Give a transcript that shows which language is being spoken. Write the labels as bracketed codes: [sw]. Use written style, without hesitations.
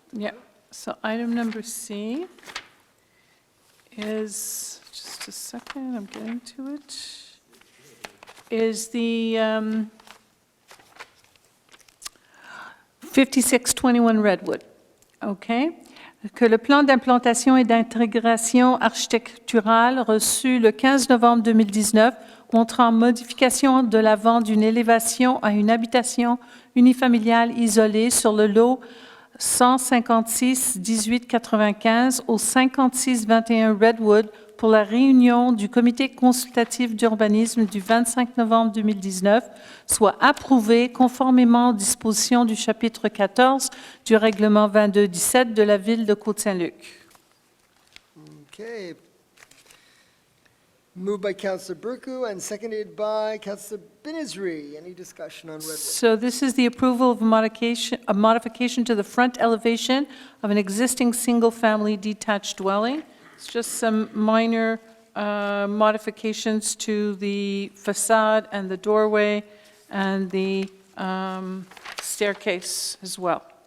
[en] Yeah, so item number C is, just a second, I'm getting to it, is the 5621 Redwood, okay? [fr] Que le plan d'implantation et d'intégration architecturale reçu le 15 novembre 2019 montrant modification de la vente d'une élévation à une habitation unifamiliale isolée sur le lot 156 1895 au 5621 Redwood pour la réunion du comité consultatif d'urbanisme du 25 novembre 2019 soit approuvé conformément aux dispositions du chapitre 14 du règlement 2217 de la ville de Côte Saint-Luc. [en] Okay. Moved by Councillor Burku and seconded by Councillor Binizri. Any discussion on Redwood? So this is the approval of a modification to the front elevation of an existing single-family detached dwelling. It's just some minor modifications to the facade and the doorway and the staircase as well.